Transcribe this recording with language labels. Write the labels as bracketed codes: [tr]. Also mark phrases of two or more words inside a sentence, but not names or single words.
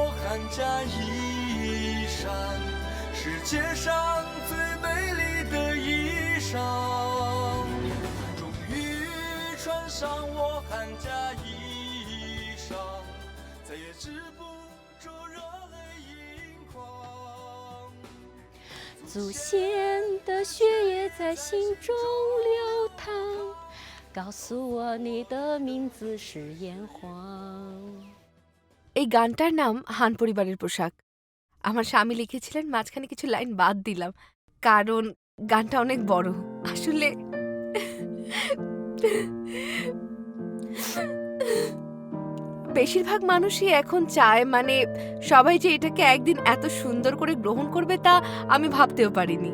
[zh] 家衣衫，世界上最美丽的衣裳，终于穿上我寒假衣裳，再也止不住热泪盈眶。祖先的血液在心中流淌，告诉我你的名字是炎黄。 [bn] এই গানটার নাম হান পরিবারের পোশাক। আমার স্বামী লিখেছিলেন, মাঝখানে কিছু লাইন বাদ দিলাম কারণ গানটা অনেক বড়। আসলে বেশিরভাগ মানুষই এখন চায়, মানে সবাই যে এটাকে একদিন এত সুন্দর করে গ্রহণ করবে তা আমি ভাবতেও পারিনি।